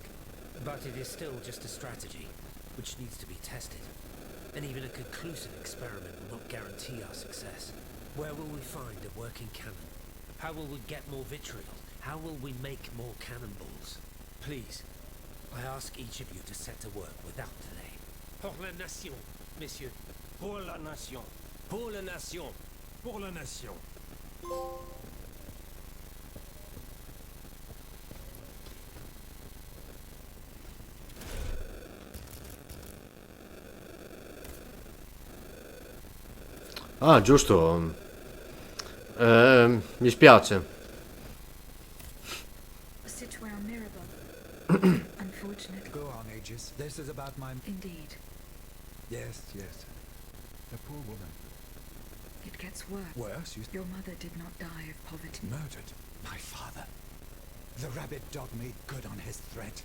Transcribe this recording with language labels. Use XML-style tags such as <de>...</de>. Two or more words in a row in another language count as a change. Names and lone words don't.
<en>But it is still just a strategy, which needs to be tested. And even a conclusive experiment will not guarantee our success. Where will we find a working cannon? How will we get more vitriol? How will we make more cannonballs? Please, I ask each of you to set to work without delay.</en> <fr>Pour la nation, messieurs. Pour la nation. Pour la nation. Pour la nation.</fr> <it>Ah, giusto. Mi spiace.</it> <fr>Citoyen Mirabeau.</fr> <en>Unfortunately. Go on, Aegis. This is about my... Indeed. Yes, yes. The poor woman. It gets worse. Worse? Your mother did not die of poverty. Murdered. My father. The rabid dog made good on his threat.</en>